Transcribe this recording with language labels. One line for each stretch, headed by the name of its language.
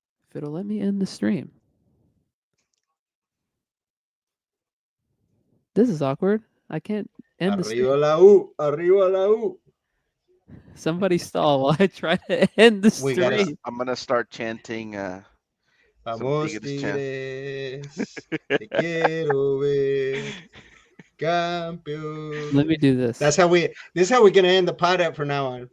English: If it'll let me end the stream. This is awkward. I can't end the stream.
Spanish: Arriba la U, arriba la U.
English: Somebody stall while I try to end the We stream. gotta- I'm gonna start chanting.
Spanish: Vamos
English: Tigres chant.
Spanish: Tigres, te quiero ver, campeón.
English: Let me do this. This is how we're gonna end the pod at from now on.